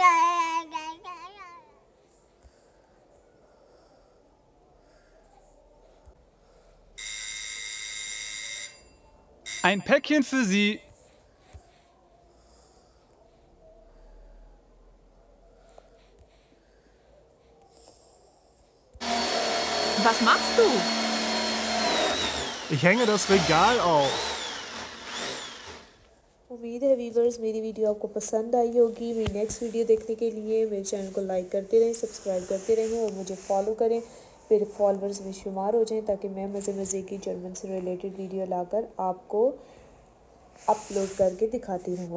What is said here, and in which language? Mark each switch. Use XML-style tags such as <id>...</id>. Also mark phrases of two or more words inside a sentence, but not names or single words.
<de>Ein Päckchen für Sie. Was machst du? Ich hänge das Regal auf.</de> <hi>उम्मीद है व्यूवर्स मेरी वीडियो आपको पसंद आई होगी। मेरी नेक्स्ट वीडियो देखने के लिए मेरे चैनल को लाइक करते रहें, सब्सक्राइब करते रहें और मुझे फॉलो करें, मेरे फॉलोअर्स में शुमार हो जाएं, ताकि मैं मज़े मज़े की जर्मन से रिलेटेड वीडियो लाकर आपको अपलोड करके दिखाती रहूँ।</hi>